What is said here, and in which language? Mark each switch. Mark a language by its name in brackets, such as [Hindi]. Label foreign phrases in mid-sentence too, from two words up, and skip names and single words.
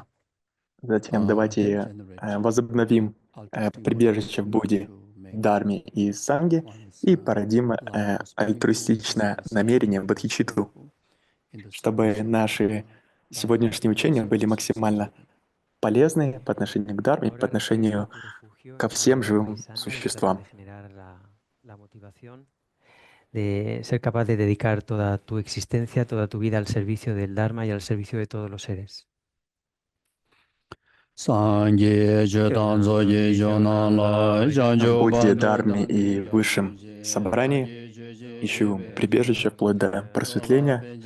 [Russian] Затем давайте возобновим прибежище в Будде, Дharме и Санге и породим альтруистичное намерение бодхичиттву, чтобы наши сегодняшние учения были максимально полезны по отношению к Дharме, по отношению ко всем живым существам. [Spanish] De ser capaz de dedicar toda tu existencia, toda tu vida al servicio del Dharma y al servicio de todos los seres. [Russian] В Будде, Дharме и Высшем Собрании ищу прибежище вплоть до просветления.